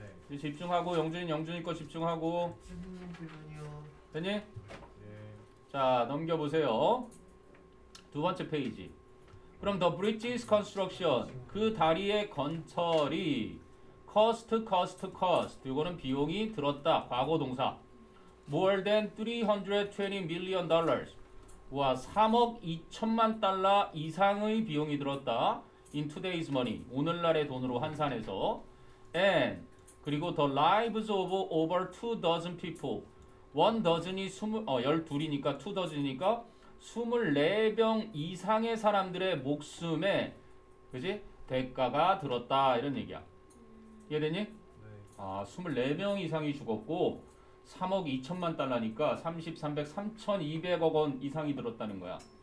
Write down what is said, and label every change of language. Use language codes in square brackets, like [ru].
[ko] 이제 집중하고, 영준이 거 집중하고. 선생님 그분이요. 되니? 네. 자, 넘겨보세요. 두 번째 페이지. 그럼 [en] the bridge's construction, [ko] 그 다리의 건설이 cost. 이거는 비용이 들었다. 과거 동사. [en] more than 320 million dollars. [ko] 와, 3억 2천만 달러 이상의 비용이 들었다. [en] in today's money. [ko] 오늘날의 돈으로 환산해서. [en] and [ko] 그리고 [en] the lives of over 2 people. [ko] 1 dozen이 12이니까 2 dozen이니까 24명 이상의 사람들의 목숨에 그지? 대가가 들었다 이런 얘기야. 이해되니? 네. 아, 24명 이상이 죽었고 3억 2천만 달러니까 3,200억 원 이상이 들었다는 거야.